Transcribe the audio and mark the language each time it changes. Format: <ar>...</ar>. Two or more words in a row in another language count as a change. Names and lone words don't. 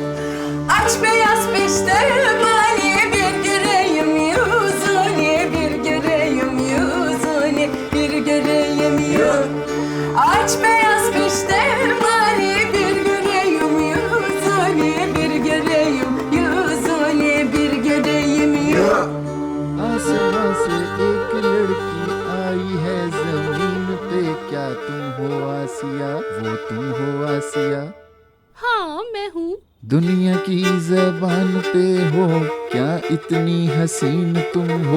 <tr>Aç beyaz peştemali, bir göreyim yüzünü, bir göreyim yüzünü, bir göreyim yüzünü. Aç beyaz peştemali, bir göreyim yüzünü, bir göreyim yüzünü, bir göreyim yüzünü.</tr> <hi>आसमां से एक लड़की आई है जमीन पे, क्या तुम हो आसिया, वो तुम हो आसिया। हाँ मैं हूँ। दुनिया की जबान पे हो, क्या इतनी हसीन तुम हो।</hi>